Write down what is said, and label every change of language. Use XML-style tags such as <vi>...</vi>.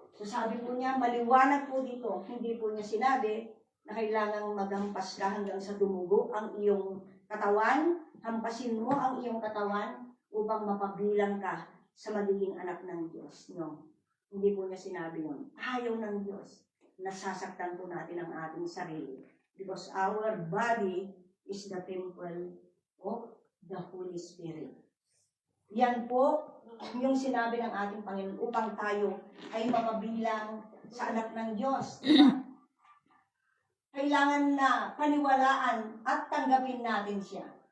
<tl>So sabi po niya, maliwanag po dito, hindi po niya sinabi na kailangang magampas ka hanggang sa dumugo ang iyong katawan, hampasin mo ang iyong katawan upang mapabilang ka sa magiging anak ng Diyos. No. Hindi po niya sinabi yun. Ayaw ng Diyos. Nasasaktan po natin ang ating sarili.</tl> <en>Because our body is the temple of the Holy Spirit.</en> <tl>Yan po yung sinabi ng ating Panginoon upang tayo ay mapabilang sa anak ng Diyos. Diba? Kailangan na paniwalaan at tanggapin natin siya.</tl>